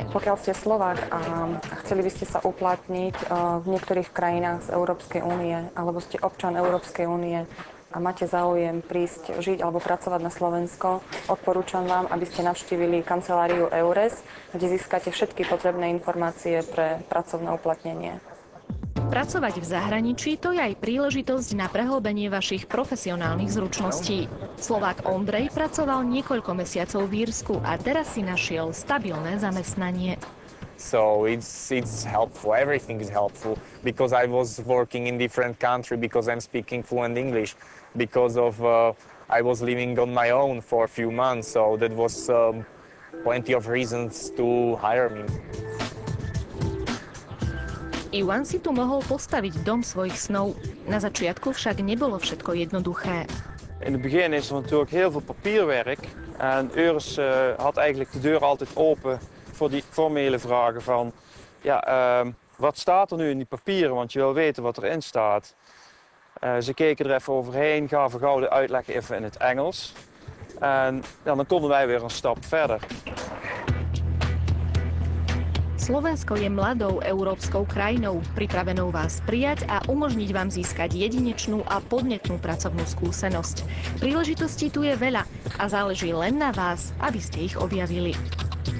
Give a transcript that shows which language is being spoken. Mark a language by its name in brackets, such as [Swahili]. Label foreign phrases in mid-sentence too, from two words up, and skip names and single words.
[Slovak] Pokiaľ ste Slovák a chceli by ste sa uplatniť v niektorých krajinách z Európskej únie, alebo ste občan Európskej únie a máte záujem prísť žiť alebo pracovať na Slovensko, odporúčam vám, aby ste navštívili kanceláriu EURES, kde získate všetky potrebné informácie pre pracovné uplatnenie. Pracovať v zahraničí to je aj príležitosť na prehlbenie vašich profesionálnych zručností. Slovák Ondrej pracoval niekoľko mesiacov v Írsku a teraz si našiel stabilné zamestnanie. [English] So it's helpful. Everything is helpful because I was working in different country because I'm speaking fluent English. Because of I was living on my own for a few months, so that was plenty of reasons to hire me. [Slovak] Ivan si tu mohol postaviť dom svojich snov. Na začiatku však nebolo všetko jednoduché. [Dutch] In het begin is er natuurlijk heel veel papierwerk. En EURES had eigenlijk de deur altijd open voor die formele vragen van... wat staat er nu in die papieren, want je wil weten wat erin staat. Ze keken er even overheen, gaven gauw de uitleg even in het Engels. En dan konden wij weer een stap verder. [Slovak] Slovensko je mladou európskou krajinou, pripravenou vás prijať a umožniť vám získať jedinečnú a podnetnú pracovnú skúsenosť. Príležitostí tu je veľa a záleží len na vás, aby ste ich objavili.